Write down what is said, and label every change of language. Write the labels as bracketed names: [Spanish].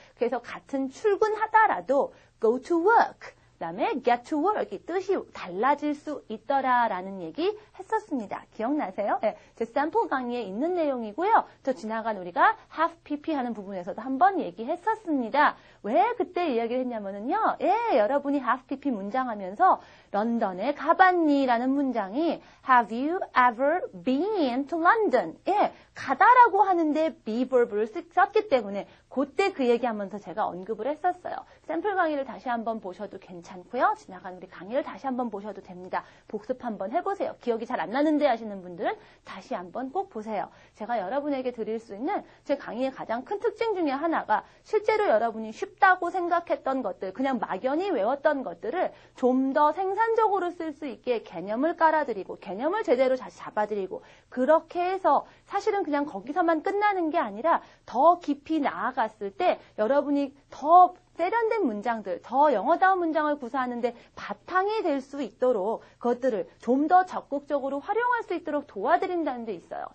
[Korean] 그래서 같은 출근하다라도 [English] go to work, [Korean] 그 다음에 [English] get to work [Korean] 이 뜻이 달라질 수 있더라라는 얘기 했었습니다. 기억나세요? 제 샘플 강의에 있는 내용이고요. 저 지나간 우리가 have pp 하는 부분에서도 한번 얘기했었습니다. 왜 그때 이야기를 했냐면요. 여러분이 have pp 문장하면서 런던에 가봤니? 라는 문장이 [English] have you ever been to London? [Korean] 가다라고 하는데 be verb를 썼기 때문에 그때 그 얘기하면서 제가 언급을 했었어요. 샘플 강의를 다시 한번 보셔도 괜찮고요. 지나간 우리 강의를 다시 한번 보셔도 됩니다. 복습 한번 해보세요. 기억이 잘 안 나는데 하시는 분들은 다시 한번 꼭 보세요. 제가 여러분에게 드릴 수 있는 제 강의의 가장 큰 특징 중에 하나가 실제로 여러분이 쉽다고 생각했던 것들, 그냥 막연히 외웠던 것들을 좀 더 생산적으로 쓸 수 있게 개념을 깔아드리고 개념을 제대로 다시 잡아드리고 그렇게 해서 사실은 그냥 거기서만 끝나는 게 아니라 더 깊이 나아갔을 때 여러분이 더 세련된 문장들, 더 영어다운 문장을 구사하는데 바탕이 될 수 있도록 그것들을 좀 더 적극적으로 활용할 수 있도록 도와드린다는 데 있어요.